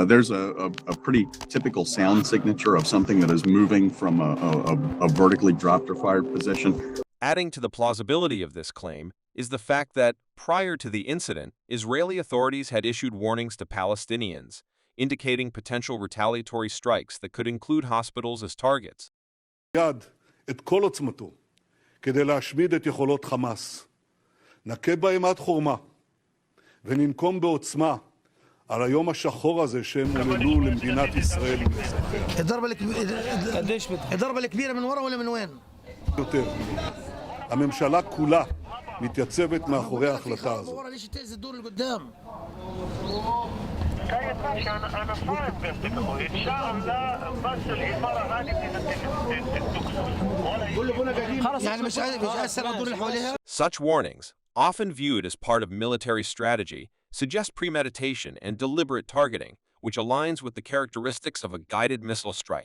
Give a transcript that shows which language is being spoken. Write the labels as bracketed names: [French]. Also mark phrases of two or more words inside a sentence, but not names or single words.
[English] There's a pretty typical sound signature of something that is moving from a vertically dropped or fired position. Adding to the plausibility of this claim is the fact that, prior to the incident, Israeli authorities had issued warnings to Palestinians, indicating potential retaliatory strikes that could include hospitals as targets. [Hebrew] את כל עוצמתו כדי להשמיד את יכולות חמאס. נכה בהם עד חורמה וננקום בעוצמה על היום השחור הזה שהם עוללו למדינת ישראל ולאזרחיה. [Arabic] الضربة الكبيرة من ورا ولا من وين؟ [Hebrew] יותר. הממשלה כולה מתייצבת מאחורי ההחלטה הזאת. [English] Such warnings, often viewed as part of military strategy, suggest premeditation and deliberate targeting, which aligns with the characteristics of a guided missile strike.